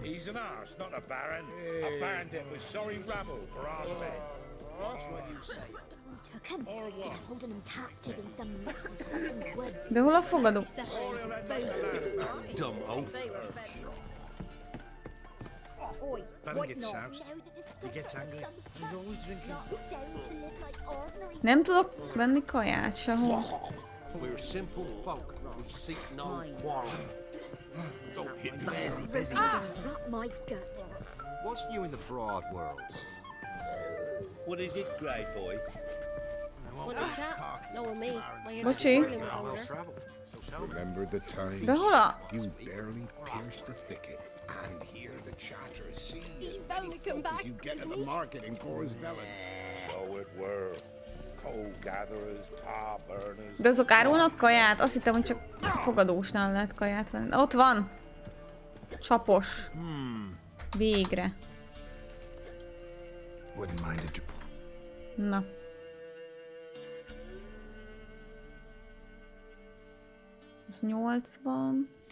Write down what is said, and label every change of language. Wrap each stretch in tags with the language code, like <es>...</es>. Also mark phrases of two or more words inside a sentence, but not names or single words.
<en>He's an arse, not a baron. A bandit with sorry rabble for our men. That's what you say. Took him. He's holding him captive in some musty hut in the woods.</en> <hu>De hol a fogadó?</hu> <en>Dumb oaf. Oi, Baron what gets not? out. He gets angry. He's always drinking. Not down to live like ordinary.</en> <hu>Nem tudok venni kaját sehol.</hu> <en>We're simple folk. We seek no quarrel. Don't hit me. Rot my gut. What's new in the broad world? What is it, grey boy? Bocsi. Remember the time</en> <hu>De hol a...</hu> <en>you barely pierced the thicket and hear the chatter. See He's bound to come back. you get at the market in Corsvellen. So it were. Coal gatherers, tar burners.</en> <hu>De azok árulnak kaját? Azt hittem, hogy csak fogadósnál lehet kaját venni. Ott van! Csapos. Végre. Na. Ez 80.</hu>